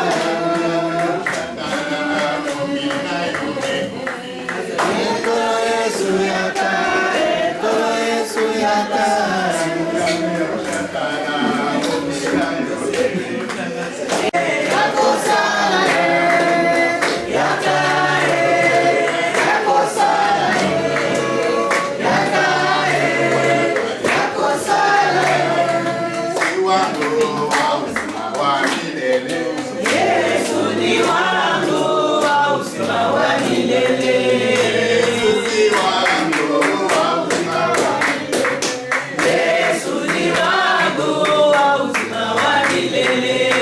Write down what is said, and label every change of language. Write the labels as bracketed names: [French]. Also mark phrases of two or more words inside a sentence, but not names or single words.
[Lingala] Eko Yesu yaka, Eko Yesu yaka, Yakosala, yaka, yakosala, yaka, [Swahili] yakosala, Yesu ni wangu wa uzima wa milele, Yesu ni wangu wa uzima wa milele,